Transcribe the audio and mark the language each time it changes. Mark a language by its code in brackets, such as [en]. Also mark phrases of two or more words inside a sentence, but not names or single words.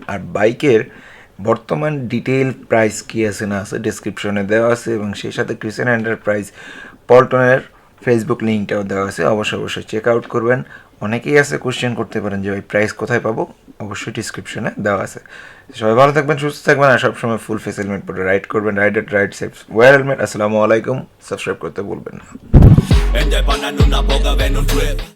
[bn] আর বাইকের বর্তমান [en] detail price [bn] কী আছে না আছে ডেসক্রিপশনে দেওয়া আছে, এবং সেই সাথে ক্রিসেন এন্টারপ্রাইজ পল্টনের ফেসবুক লিঙ্কটাও দেওয়া আছে, অবশ্যই [en] check out [bn] করবেন। অনেকেই আছে কোশ্চেন করতে পারেন যে ভাই প্রাইস কোথায় পাবো, অবশ্যই ডিসক্রিপশনে দেওয়া আছে। সবাই ভালো থাকবেন, সুস্থ থাকবেন, আর সবসময় [en] full face helmet [bn] পরে রাইড করবেন। [en] ride safe, wear helmet. [ar] السلام عليكم. [bn] সাবস্ক্রাইব করতে ভুলবেন না। Ende pana en una boga, ven un trip.